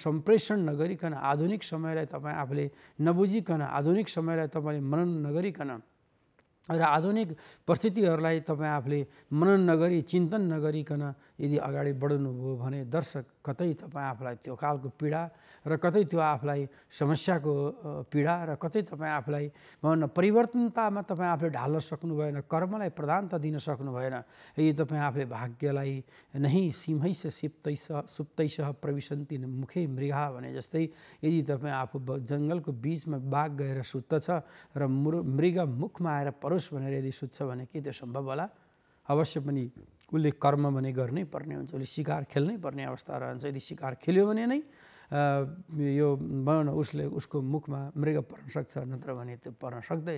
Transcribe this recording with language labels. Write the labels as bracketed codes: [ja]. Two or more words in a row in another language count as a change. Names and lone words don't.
[ne] सम्प्रेषण नगरिकन, आधुनिक समयलाई तपाईँ आफूले नबुझिकन, आधुनिक समयलाई तपाईँले मनन नगरिकन र आधुनिक परिस्थितिहरूलाई तपाईँ आफूले मनन नगरी, चिन्तन नगरिकन यदि अगाडि बढ्नुभयो भने दर्शक कतै तपाईँ आफूलाई त्यो खालको पीडा र कतै त्यो आफूलाई समस्याको पीडा र कतै तपाईँ आफूलाई भन्न परिवर्तनतामा तपाईँ आफूले ढाल्न सक्नु भएन, कर्मलाई प्रधानता दिन सक्नु भएन। यदि तपाईँ आफूले भाग्यलाई नै [sa] सिंहैस सुप्तैसह प्रविशन्ति मुखै मृगा [ne] भने जस्तै यदि तपाईँ आफू जङ्गलको बिचमा बाघ गएर सुत्दछ र मृग मुखमा आएर परोस् भनेर यदि सुत्छ भने के त्यो सम्भव होला? अवश्य पनि उसले कर्म भने गर्नै पर्ने हुन्छ, उसले शिकार खेल्नै पर्ने अवस्था रहन्छ। यदि शिकार खेल्यो भने नै यो भनौँ न उसको मुखमा मृग पर्न सक्छ, नत्र भने त्यो पर्न सक्दैन।